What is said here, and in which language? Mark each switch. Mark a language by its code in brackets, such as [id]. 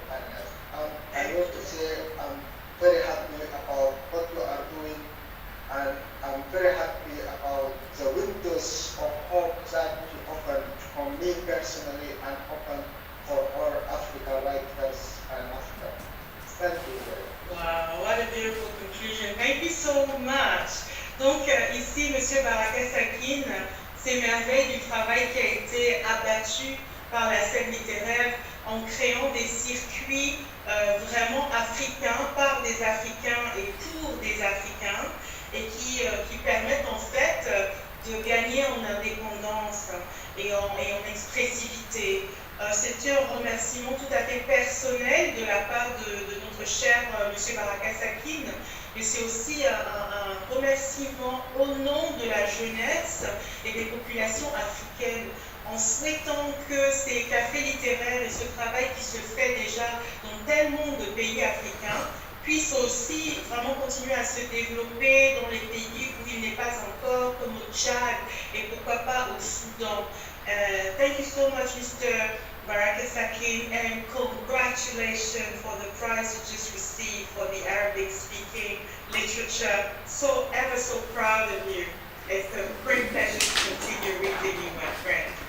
[en] And I want to say I'm very happy about what you are doing, and I'm very happy about the windows of hope that you open for me personally and open for all African writers and Africa. Thank you very much. Wow, what a beautiful conclusion. Thank you so much. [fr] Donc ici, M. Baraka-Sakine s'émerveille du travail qui a été abattu par la scène littéraire en créant des circuits vraiment africains, par des Africains et pour des Africains, et qui permettent en fait de gagner en indépendance et en expressivité. C'était un remerciement tout à fait personnel de la part de notre cher M. Baraka-Sakine, mais c'est aussi un remerciement au nom de la jeunesse et des populations africaines, en souhaitant que ces cafés littéraires et ce travail qui se fait déjà dans tellement de pays africains puissent aussi vraiment continuer à se développer dans les pays où il n'est pas encore, comme au Tchad et pourquoi pas au Soudan. [en] Thank you so much, Mr. Baraka-Sakine, and congratulations for the prize you just received for the Arabic-speaking literature. So ever so proud of you. It's a great pleasure to continue reading you, my friend.